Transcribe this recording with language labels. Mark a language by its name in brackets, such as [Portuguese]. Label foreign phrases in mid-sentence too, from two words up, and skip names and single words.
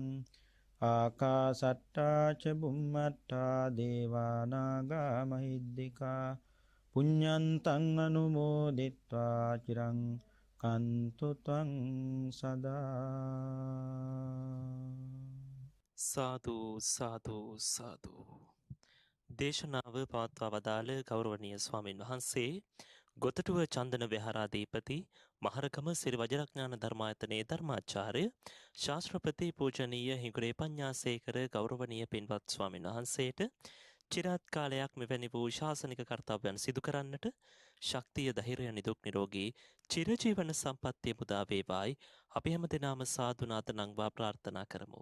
[Pali] ආකාසට්ඨා ච බුම්මට්ඨා දේවා නාග මහිද්దికා පුඤ්ඤන්තං අනුමෝදිත්වා චිරං කන්තු ත්වං සදා. [Sinhala] සාදු සාදු සාදු. දේශනාව පවත්වා වදාළ ගෞරවනීය ස්වාමින් වහන්සේ ගොතටුව චන්දන විහාරාධිපති මහරගම සිරි වජිරඥාන ධර්මායතනයේ ධර්මාචාර්ය ශාස්ත්‍රපති පූජනීය හිඟුරේ පඤ්ඤාසේකර ගෞරවනීය පින්වත් ස්වාමින් වහන්සේට චිරාත් කාලයක් මෙවැනි වූ ශාසනික කර්තව්‍යයන් සිදු කරන්නට ශක්තිය ධෛර්යය නිදුක් නිරෝගී චිරජීවන සම්පන්නිය මුදා වේවායි අපි හැම දිනම සාදුනාත නංවා ප්‍රාර්ථනා කරමු.